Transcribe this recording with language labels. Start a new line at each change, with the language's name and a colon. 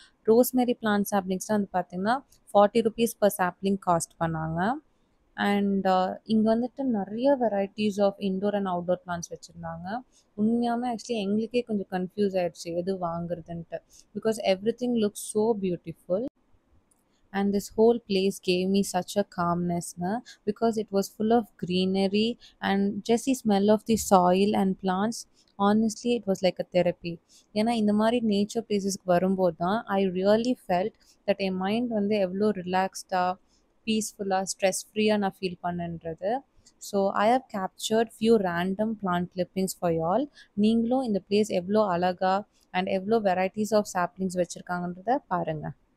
Tamil: Rosemary plant சாப்ளிங்ஸ்லாம் வந்து பார்த்திங்கன்னா ₹40 per sapling cost பண்ணாங்க. அண்ட் இங்கே வந்துட்டு நிறைய varieties of indoor and outdoor plants வச்சுருந்தாங்க. உண்மையாகவே ஆக்சுவலி எங்களுக்கே கொஞ்சம் கன்ஃபியூஸ் ஆகிடுச்சு எது வாங்குறதுன்ட்டு.
English: Because everything looks so beautiful. And this whole place gave me such a calmness because it was full of greenery and just the smell of the soil and plants. Honestly, it was like a therapy.
Tamil: ஏன்னா இந்த மாதிரி nature பிளேசஸ்க்கு வரும்போது தான் I really felt that N mind வந்து எவ்வளோ ரிலாக்ஸ்டாக பீஸ்ஃபுல்லாக stress ஃப்ரீயாக நான் feel பண்ணுன்றது.
English: So I have captured few random plant clippings for y'all.
Tamil: நீங்களும் இந்த பிளேஸ் எவ்வளோ அழகாக அண்ட் எவ்வளோ வெரைட்டிஸ் ஆஃப் சாப்ளிங்ஸ் வச்சுருக்காங்கன்றத பாருங்கள்.